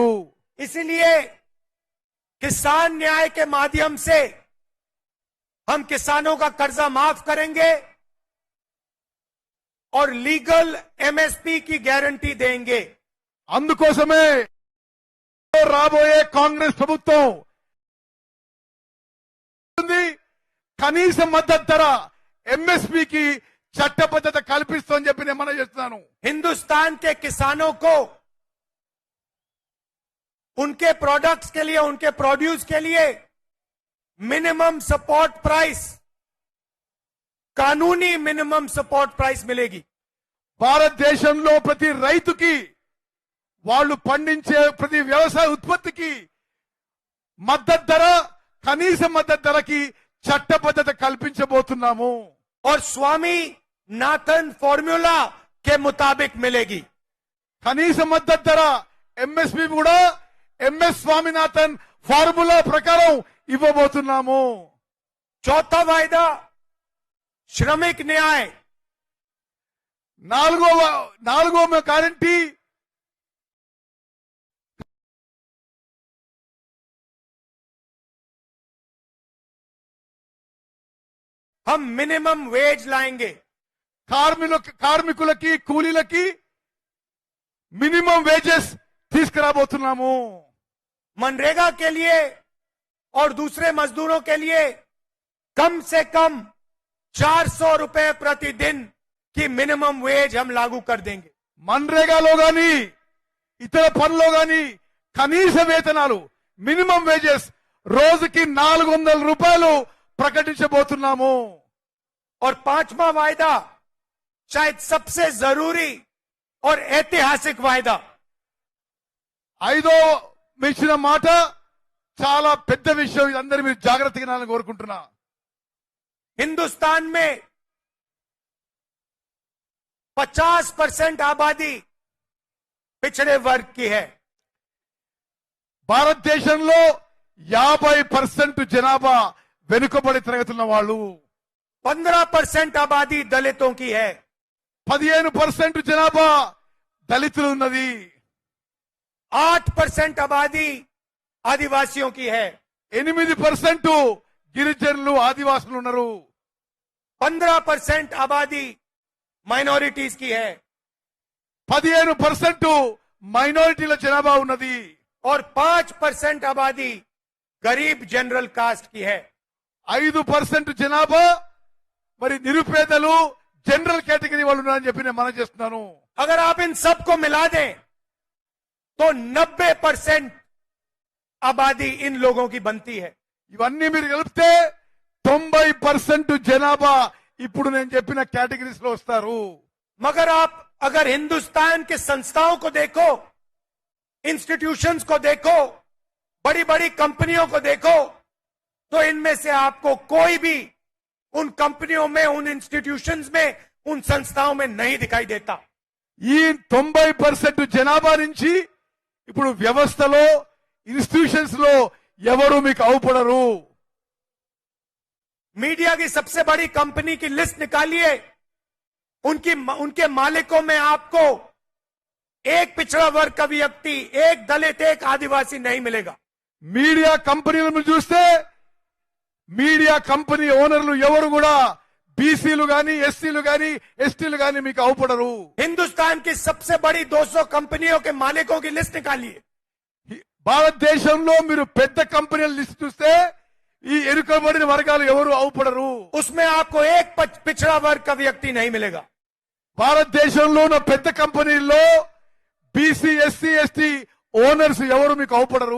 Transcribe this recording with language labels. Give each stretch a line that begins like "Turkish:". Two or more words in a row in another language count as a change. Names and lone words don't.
Hindi: इसलिए किसान न्याय के माध्यम से हम किसानों का कर्जा माफ करेंगे और
English: legal MSP
Hindi: की गारंटी देंगे।
Telugu: అందుకోసమే రాబోయే కాంగ్రెస్ ప్రభుత్వం కనీస మద్దతు ధర ఎంఎస్పీకి చట్టబద్ధత కల్పిస్తుందని చెప్పి నేను మనం చేస్తున్నాను.
Hindi: हिंदुस्तान के किसानों को उनके प्रोडक्ट्स के लिए, उनके प्रोड्यूस के लिए
English: minimum support price,
Hindi: कानूनी
English: minimum support price
Hindi: मिलेगी।
Telugu: భారతదేశంలో ప్రతి రైతుకి వాళ్ళు పండించే ప్రతి వ్యవసాయ ఉత్పత్తికి మద్దతు ధర, కనీస మద్దతు ధరకి చట్టబద్ధత కల్పించబోతున్నాము.
Hindi: और स्वामी नाथन फॉर्मूला के मुताबिक मिलेगी।
Telugu: కనీస మద్దతు ధర ఎంఎస్పీ కూడా ఎంఎస్ స్వామినాథన్ ఫార్ములా ప్రకారం ఇవ్వబోతున్నాము.
Hindi: चौथा वायदा श्रमिक न्याय,
Telugu: నాలుగో గ్యారంటీ
Hindi: हम
English: minimum wage
Hindi: लाएंगे।
Telugu: కార్మికులకి కూలీలకి
English: minimum wages
Telugu: తీసుకురాబోతున్నాము.
Hindi: मनरेगा के लिए और दूसरे मजदूरों के लिए कम से कम 400 रुपए प्रतिदिन की
English: minimum wage
Hindi: हम लागू कर देंगे।
Telugu: మన్రేగాలో గాని ఇతర పనుల్లో గాని కనీస వేతనాలు
English: minimum wages
Telugu: రోజుకి ₹400 ప్రకటించబోతున్నాము.
Hindi: और पांचवा वायदा शायद सबसे जरूरी और ऐतिहासिक वायदा,
Telugu: ఐదో ఇచ్చిన మాట చాలా పెద్ద విషయం. ఇది అందరూ మీరు జాగ్రత్తగా వినాలని కోరుకుంటున్నా.
Hindi: हिंदुस्तान में 50% आबादी पिछड़े वर्ग की है।
Telugu: భారతదేశంలో 50% జనాభా వెనుకబడి తరగతున్న వాళ్ళు,
Hindi: 15% आबादी दलितों की है,
Telugu: 15% జనాభా దళితులు ఉన్నది,
Hindi: 8% आबादी आदिवासियों की है,
Telugu: 8% గిరిజనులు ఆదివాసులు ఉన్నారు,
Hindi: 15% आबादी माइनॉरिटीज की है
Telugu: 15% మైనారిటీల జనాభా ఉన్నది,
Hindi: और 5% आबादी गरीब
English: general caste
Hindi: की है।
Telugu: 5% జనాభా మరి నిరుపేదలు
English: general category
Telugu: వాళ్ళు ఉన్నారని చెప్పి నేను మనం చేస్తున్నాను.
Hindi: अगर आप इन सबको मिला दें तो 90% आबादी इन लोगों की बनती है।
Telugu: ఇవన్నీ మీరు కలిపితే 90% జనాభా ఇప్పుడు నేను చెప్పిన కేటగిరీస్ లో వస్తారు.
Hindi: मगर आप अगर हिंदुस्तान के संस्थाओं को देखो, इंस्टीट्यूशंस को देखो, बड़ी बड़ी कंपनियों को देखो, तो इनमें से आपको कोई भी उन कंपनियों में, उन इंस्टीट्यूशंस में, उन संस्थाओं में नहीं दिखाई देता।
Telugu: ఈ 90% జనాభా నుంచి ఇప్పుడు వ్యవస్థలో ఇన్స్టిట్యూషన్స్ లో ఎవరు మీకు అవుపడరు.
Hindi: मीडिया की सबसे बड़ी कंपनी की लिस्ट निकालिए, उनके मालिकों में आपको एक पिछड़ा वर्ग का व्यक्ति, एक दलित, एक आदिवासी नहीं मिलेगा।
Telugu: మీడియా కంపెనీలను చూస్తే మీడియా కంపెనీ ఓనర్లు ఎవరు కూడా బీసీలు గాని, ఎస్సీలు గాని, ఎస్టీలు గాని మీకు అవుపడరు.
Hindi: हिंदुस्तान की सबसे बड़ी 200 कंपनियों के मालिकों की लिस्ट निकालिए।
Telugu: భారతదేశంలో మీరు పెద్ద కంపెనీల లిస్ట్ చూస్తే ఈ ఎరుకబడిన వర్గాలు ఎవరు అవుపడరు.
Hindi: उसमें आपको एक पिछड़ा वर्ग का व्यक्ति नहीं मिलेगा।
Telugu: భారతదేశంలో ఉన్న పెద్ద కంపెనీల్లో బీసీ, ఎస్సీ, ఎస్టీ ఓనర్స్ ఎవరు మీకు అవుపడరు.